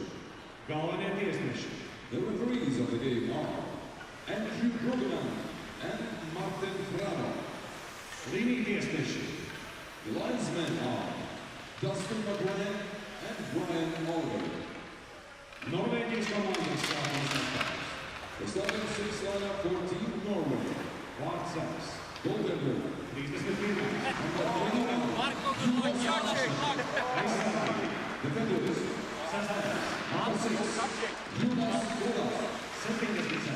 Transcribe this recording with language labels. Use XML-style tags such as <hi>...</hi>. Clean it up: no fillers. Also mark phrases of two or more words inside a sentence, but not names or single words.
<lv>Galvenie tiesneši.</lv> <en>The referees of the game are Andrew Brogan and Martin Frano.</en> <lv>Līnija tiesneši.</lv> <en>The linesmen are Dustin McGuire and Brian Oliver.</en> <lv>Norvēģijas komandas sākuma sastāvs.</lv> <en>The starting six lineup for Team Norway.</en> <lv>Vārtsargs.</lv> <en>Goaltender. 31. Defenders. Number 6, Jonas Godas. 70.</en>